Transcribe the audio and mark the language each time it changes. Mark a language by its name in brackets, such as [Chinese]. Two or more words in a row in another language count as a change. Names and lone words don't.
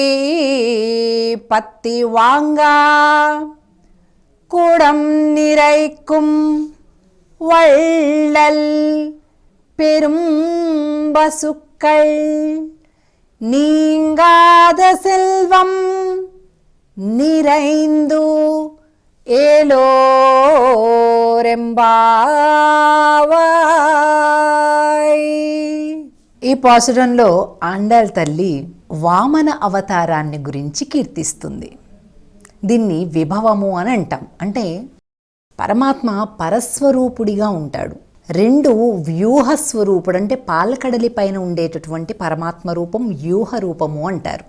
[Tamil] பத்தி வாங்கா குடம் நிறைக்கும் வள்ளல் பெரும் பசுக்கள் நீங்காத செல்வம் நிறைந்து ఏలోరెంబావాయ్. [Telugu] ఈ పాసురంలో ఆండాళ్ తల్లి వామన అవతారాన్ని గురించి కీర్తిస్తుంది. దీన్ని విభవము అని అంటాం. అంటే పరమాత్మ పరస్వరూపుడిగా ఉంటాడు. 2 వ్యూహస్వరూపుడు అంటే పాలకడలి పైన ఉండేటటువంటి పరమాత్మ రూపం వ్యూహ రూపము అంటారు.